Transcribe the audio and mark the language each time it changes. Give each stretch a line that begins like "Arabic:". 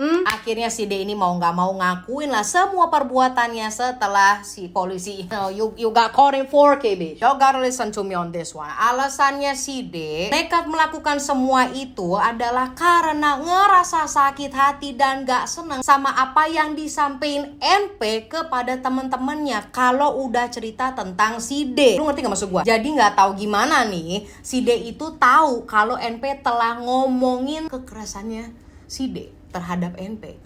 Indonesian: Akhirnya si D ini mau nggak mau ngakuin lah semua perbuatannya setelah si polisi.
English: No, you got caught in 4K, bitch. You gotta listen to me on this one.
Indonesian: Alasannya si D nekat melakukan semua itu adalah karena ngerasa sakit hati dan gak seneng sama apa yang disampaikan NP kepada temen-temennya kalau udah cerita tentang si D. Lu ngerti gak maksud gua? Jadi nggak tahu gimana nih si D itu tahu kalau NP telah ngomongin kekerasannya si D terhadap NP.